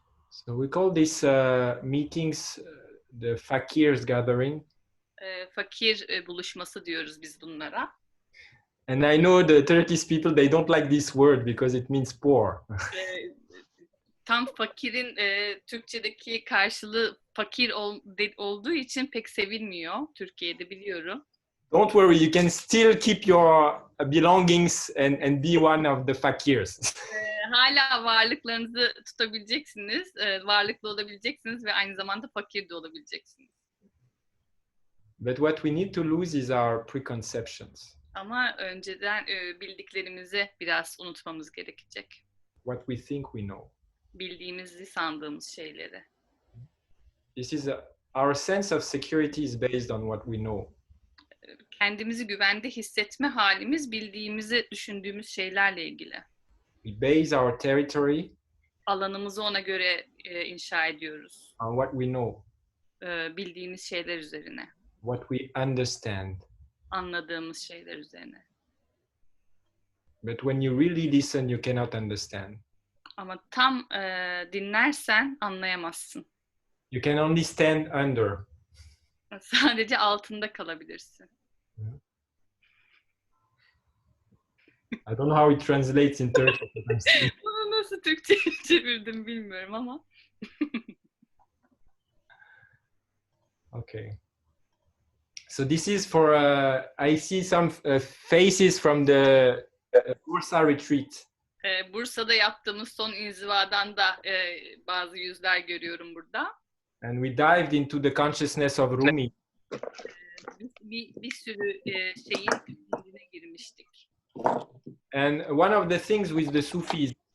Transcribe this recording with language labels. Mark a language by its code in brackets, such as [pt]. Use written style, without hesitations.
[en] So we call these meetings the Faqir's gathering. [tr] Fakir buluşması diyoruz biz bunlara. [en] And I know the Turkish people, they don't like this word because it means poor. [tr] Tam fakirin Türkçedeki karşılığı fakir olduğu için pek sevilmiyor Türkiye'de, biliyorum. [en] Don't worry, you can still keep your belongings and be one of the fakirs. [tr] Hala varlıklarınızı tutabileceksiniz, varlıklı olabileceksiniz ve aynı zamanda fakir de olabileceksiniz. [en] But what we need to lose is our preconceptions. [tr] Ama önceden bildiklerimizi biraz unutmamız gerekecek. [en] What we think we know. [tr] Bildiğimizi sandığımız şeyleri. [en] This is our sense of security is based on what we know. [tr] Kendimizi güvende hissetme halimiz bildiğimizi düşündüğümüz şeylerle ilgili. [en] We base our territory [tr] Alanımızı ona göre inşa ediyoruz. [en] on what we know. [tr] Bildiğimiz şeyler üzerine. [en] What we understand. [tr] Anladığımız şeyler üzerine. [en] But when you really listen, you cannot understand. [tr] Ama tam dinlersen anlayamazsın. [en] You can only stand under. [tr] Sadece altında kalabilirsin. [en] I don't know how it translates in Turkish. [tr] Bunu nasıl Türkçe'ye çevirdim bilmiyorum ama. [en] Okay. So this is for, I see some faces from the Bursa retreat. [tr] Bursa'da yaptığımız son inzivadan da bazı yüzler görüyorum burada. [en] And we dived into the consciousness of Rumi. [tr] Bir sürü şeyin içine girmiştik. [en] And one of the things with the Sufis,